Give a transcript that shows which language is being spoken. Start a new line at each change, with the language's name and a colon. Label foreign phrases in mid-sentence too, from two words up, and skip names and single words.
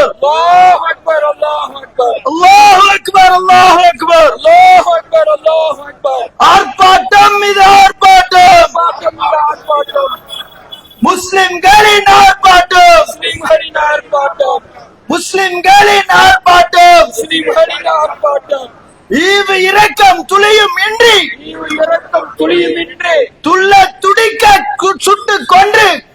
Arabic: الله أكبر الله أكبر الله أكبر الله أكبر الله أكبر الله أكبر
Tamil: ஆர்ப்பாட்டம் இது ஆர்ப்பாட்டம் முஸ்லிம்களின் ஆர்ப்பாட்டம் முஸ்லிம்களின் ஆர்ப்பாட்டம் முஸ்லிம்களின் ஆர்ப்பாட்டம் முஸ்லிம்களின் ஆர்ப்பாட்டம் ஈவு இரக்கம் துளியும் இன்றி துள்ள துடிக்க சுட்டுக் கொன்று